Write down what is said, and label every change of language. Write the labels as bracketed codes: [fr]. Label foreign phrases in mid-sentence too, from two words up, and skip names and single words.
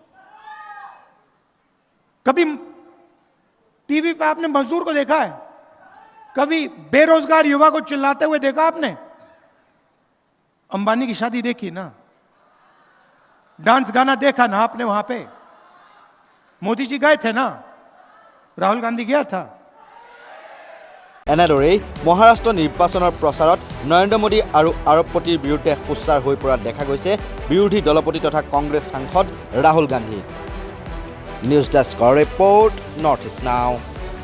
[hi] कभी टीवी पे आपने मजदूर को देखा है? कभी बेरोजगार युवा को चिल्लाते हुए देखा आपने? अंबानी की शादी देखी ना, डांस गाना देखा ना आपने वहां पे? मोदी जी गए थे ना, राहुल गांधी गया था। [as] এনেদৰেই মহাৰাষ্ট্ৰ নিৰ্বাচনৰ প্ৰচাৰত নৰেন্দ্ৰ মোদী আৰু আৰবপতিৰ বিৰুদ্ধে সোচ্চাৰ হৈ পৰা দেখা গৈছে বিৰোধী দলপতি তথা কংগ্ৰেছ সাংসদ ৰাহুল গান্ধী। [en] news deskৰ report, [as] নৰ্থ ইষ্ট নাও।